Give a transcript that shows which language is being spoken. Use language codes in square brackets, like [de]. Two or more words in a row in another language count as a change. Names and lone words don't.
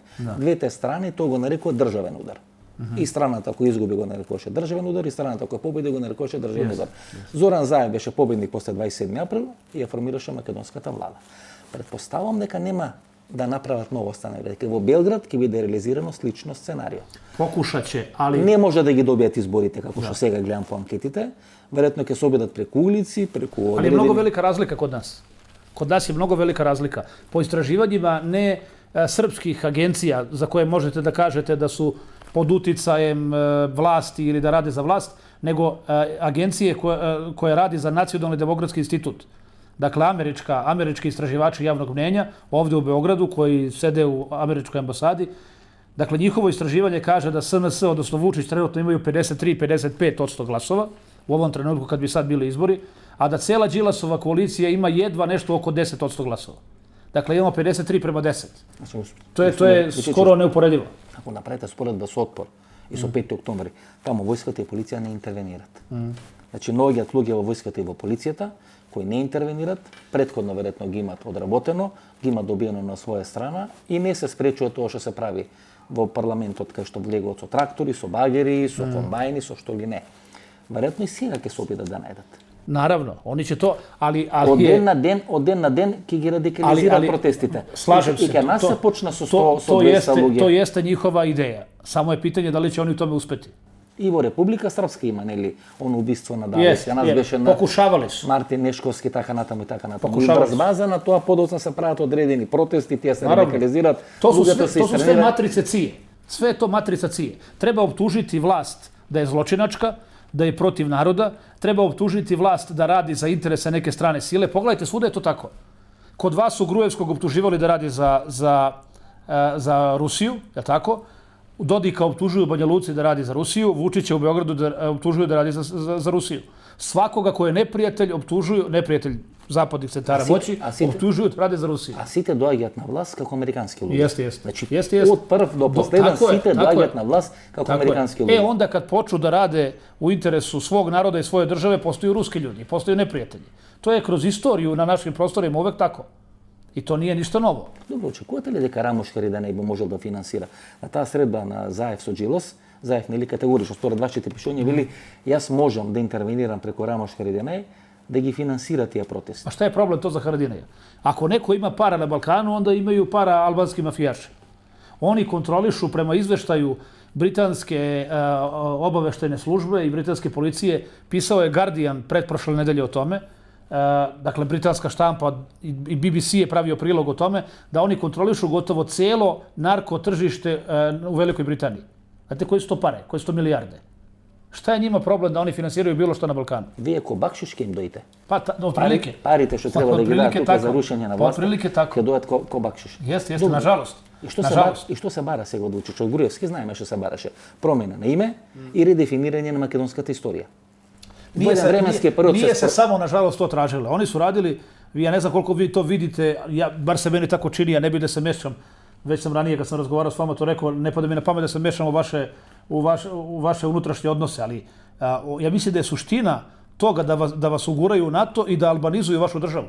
[mk] Двете страни тоа го нарекува државен удар. И страната која изгуби го нарекуваше државен удар, и страната која победи го нарекуваше државен удар. Зоран Заев беше победник после 27 април и ја формираше македонската влада. Предпоставам дека нема да направат ново стане, дека во Белград ќе биде реализирано слично сценарио. [sr] Покушаće, ali... [mk] Не може да ги добијат изборите, како што сега гледам по анкетите. Веројатно ќе се обидат преку улици, преку... [sr] Ali je mnogo velika razlika kod nas. Kod nas je mnogo velika razlika. Po istraživanjima ne srpskih agencija za koje možete da kažete da su pod uticajem vlasti ili da rade za vlast, nego agencije koje radi za Nacionalni demokratski institut. Dakle, američki istraživači javnog mnjenja ovdje u Beogradu koji sede u američkoj ambasadi. Dakle, njihovo istraživanje kaže da SNS, odnosno Vučić, trenutno imaju 53-55% glasova u ovom trenutku kad bi sad bili izbori, a da cela Đilasova koalicija ima jedva nešto oko 10% glasova. Dakle, imamo 53:10. To je skoro neuporedivo. [mk] Ако направите споредба со Отпор и со 5. октомври, таму војската и полиција не интервенират. Значи, многиот луѓе во војската и во полицијата кои не интервенират, претходно веројатно ги имат одработено, ги имат добиено на своја страна и не се спречува тоа што се прави во парламентот, кај што влегуваат со трактори, со багери, со комбајни, со што ли не. Веројатно и сега ќе се обидат да најдат. [sr] Naravno, oni će to, ali [mk] Од ден на ден ќе ги радикализираат протестите. [sr] Slažem se. [mk] И ќе нас се почна со 200 луѓе. [sr] To jeste njihova ideja. Samo je pitanje da li će oni u tome uspeti. [mk] И во Република Српска има, нели, оно убиство на Давис. Ја нас беше на [sr] Покушавали su. [mk] Мартин Нешковски, така натаму и така натаму. И врз база на тоа подоцна се прават одредени протести, тие се радикализираат. [sr] To su sve matrice CIA. Sve je to matrica CIA. Treba optužiti vlast da je zločinačka, da je protiv naroda, treba optužiti vlast da radi za interese neke strane sile. Pogledajte, svuda je to tako. Kod vas su Gruevskog optuživali da radi za Rusiju, je tako? Dodika optužuju Banja Luci da radi za Rusiju, Vučića u Beogradu da optužuju da radi za Rusiju. Svakoga ko je neprijatelj optužuju, neprijatelj zapadnih centara moći, optužuju da radi za Rusiju. [mk] А сите доаѓаат на власт како американски луѓе. [sr] Jeste. [mk] Значи, од прв до последен сите доаѓаат на власт како американски луѓе. [sr] Onda kad počnu da rade u interesu svog naroda i svoje države, postaju ruski ljudi, postaju neprijatelji. To je kroz istoriju na našim prostorima uvek tako. I to nije ništa novo. [mk] Добро, очекувате ли дека Рамош Харидане би можел да финансира? На таа средба на Заев со Джилас, Заев нели категорично според вашите пишувања вели јас можам да интервенирам преку Рамош Харидане да ги финансира тие протести. [sr] A šta je problem to za Haradinaja? Ako neko ima para na Balkanu, onda imaju para albanski mafijaši. Oni kontrolišu prema izveštaju britanske obaveštajne službe i britanske policije. Pisao je Guardian pretprošle nedelje o tome. Dakle, britanska štampa i BBC je pravio prilog o tome da oni kontrolišu gotovo celo narko tržište u Velikoj Britaniji. Znate koje su to pare? Koje su to milijarde? Šta je njima problem da oni finansiraju bilo što na Balkanu? [mk] Вие ко бакшиш ќе им доите. [sr] Pa, otprilike. [mk] Парите што треба да ги дадат тука за рушење на власт. [sr] Otprilike tako. [mk] Ќе дојат ко бакшиш. [sr] Jeste, nažalost. [mk] И што се бара сега од Вучич? Од Груевски знаеме што се бараше. Промена на име и редефинирање на македонската историја. [sr] Nije se samo, nažalost, to tražilo. Oni su radili, ja ne znam koliko vi to vidite, bar se meni tako čini, ja ne bih da se mešam. Već sam ranije, kad sam razgovarao s vama, to rekao, ne pada mi na pamet da se mešam u vaše unutrašnje odnose, ali ja mislim da je suština toga da vas uguraju u NATO i da albanizuju vašu državu.